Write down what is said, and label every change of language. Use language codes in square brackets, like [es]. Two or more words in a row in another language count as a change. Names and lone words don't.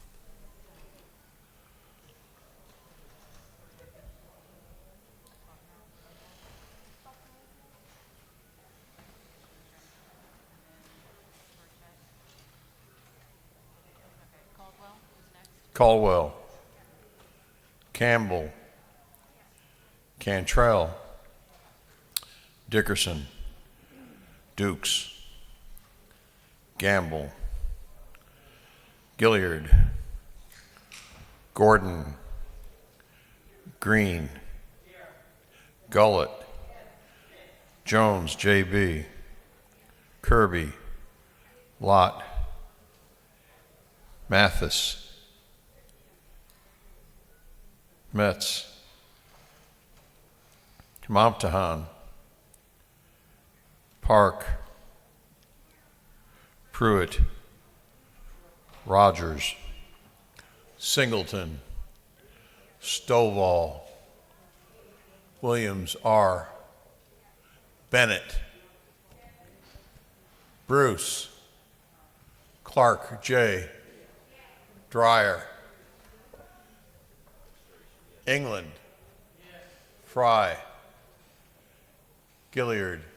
[en] Caldwell is next. Caldwell, Campbell, Cantrell, Dickerson, Dukes, Gamble, Gilliard, Gordon, Green, Gullett, Jones, J.B., Kirby, Lott, Mathis, Metz, Momtahan, Park, Pruitt, Rogers, Singleton, Stovall, Williams R., Bennett, Bruce, Clark J., Dreyer, England, Fry, Gilliard,